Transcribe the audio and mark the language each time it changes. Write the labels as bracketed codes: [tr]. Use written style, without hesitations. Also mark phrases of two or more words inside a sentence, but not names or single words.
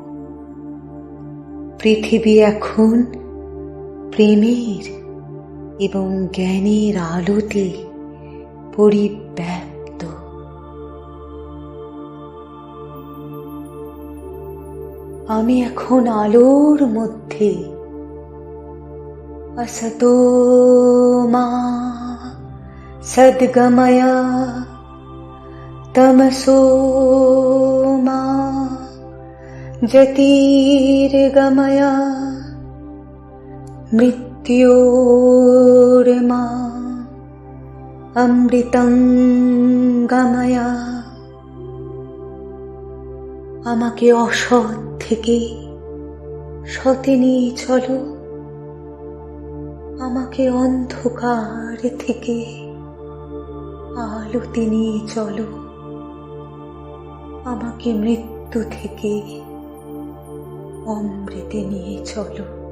[bn] পৃথিবী এখন প্রেমের এবং জ্ঞানের আলোতে পরিব্যাপ্ত। আমি এখন আলোর মধ্যে। [sa] असतो मा सद्गमय तमसो मा ज्योतिर्गमय मृत्योर्मा अमृतं गमय। [bn] আমাকে অসৎ থেকে সতে নিয়ে চলো, আমাকে অন্ধকার থেকে আলোতে নিয়ে চলো, আমাকে মৃত্যু থেকে অমৃতে নিয়ে চলো।